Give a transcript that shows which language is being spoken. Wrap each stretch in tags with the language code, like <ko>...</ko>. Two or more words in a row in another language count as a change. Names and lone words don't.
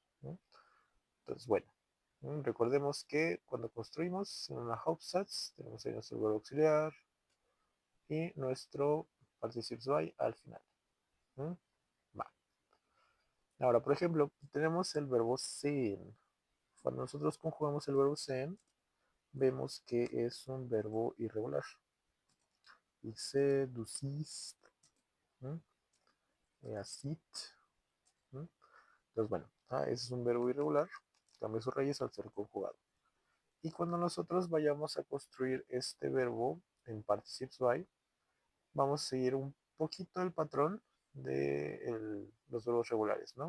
<es>Entonces, bueno, recordemos que cuando construimos en una Hauptsatz tenemos ahí nuestro verbo auxiliar y nuestro Participios by al final. Va. Ahora, por ejemplo, tenemos el verbo sehen. Cuando nosotros conjugamos el verbo sehen, vemos que es un verbo irregular. Dice,</es> <de>du siehst, er sieht.</de> <es>Entonces, bueno, ese es un verbo irregular, cambia su raíz al ser conjugado. Y cuando nosotros vayamos a construir este verbo en Participes by, vamos a seguir un poquito el patrón de los verbos regulares, ¿no?</es>